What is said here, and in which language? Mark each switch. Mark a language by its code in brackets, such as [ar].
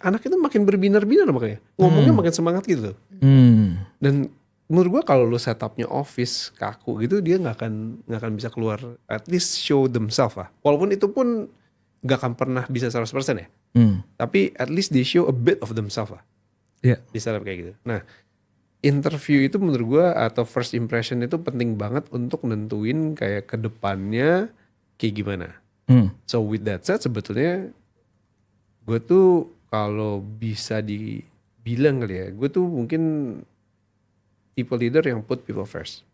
[id] Anak itu makin berbinar-binar makanya. Ngomongnya makin semangat gitu. Dan menurut gue kalau lu setupnya office kaku gitu, dia nggak akan bisa keluar, [en] at least show themselves [id] lah. Walaupun itu pun nggak akan pernah bisa 100% ya. [en] Tapi at least they show a bit of themselves lah. [id] Iya. Di setup kayak gitu. Nah, interview itu menurut gue atau first impression itu penting banget untuk nentuin kayak ke depannya kayak gimana. [en] So with that said [id] sebetulnya gue tuh kalau bisa dibilang kali ya, gue tuh mungkin tipe leader yang [en] put people first.